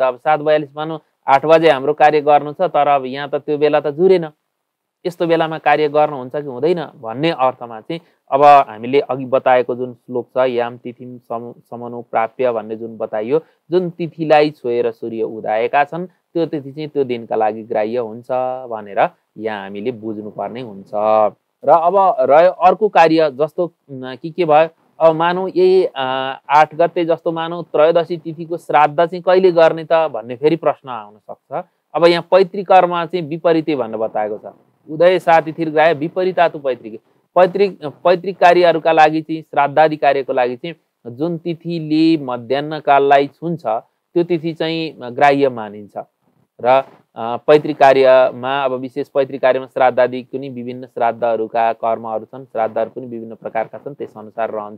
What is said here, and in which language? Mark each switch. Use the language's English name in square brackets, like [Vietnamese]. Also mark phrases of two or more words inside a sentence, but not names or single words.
[Nepali] अब 7:42 मानौँ 8 बजे हाम्रो कार्य गर्नु छ, तर अब यहाँ त त्यो बेला त जुरेन, यस्तो बेलामा कार्य गर्नुहुन्छ कि हुँदैन भन्ने अर्थमा चाहिँ अब हामीले अघि बताएको जुन श्लोक छ, [Sanskrit] याम तिथिम समानुप्राप्य [Nepali] भन्ने जुन बताइयो, जुन तिथिलाई छोएर सूर्य उदाएका छन् त्यो तिथि चाहिँ त्यो दिनका लागि ग्राह्य हुन्छ भनेर यहाँ हामीले बुझ्नुपर्ने हुन्छ। र अब रह्यो अर्को कार्य, जस्तो कि के भयो, अब मानौँ यही 8 गते जस्तो मानौँ त्रयोदशी तिथिको श्राद्ध चाहिँ कहिले गर्ने त भन्ने फेरि प्रश्न आउन सक्छ। अब यहाँ पैतृक कर्म चाहिँ विपरीतै भनेर बताएको छ, [Sanskrit] उदय सा तिथि ग्राह्य विपरीता तु पैतृक, [Nepali] पैतृक कार्यहरूका लागि चाहिँ श्राद्धादि कार्यको लागि चाहिँ जुन तिथिले मध्याह्न काललाई छुन्छ त्यो तिथि चाहिँ ग्राह्य मानिन्छ। र पैतृक कार्यमा अब विशेष पैतृक कार्यमा श्राद्धादि पनि विभिन्न श्राद्धहरूका कर्महरू छन्, श्राद्धहरू पनि विभिन्न प्रकारका छन्, त्यसअनुसार रहन्छ।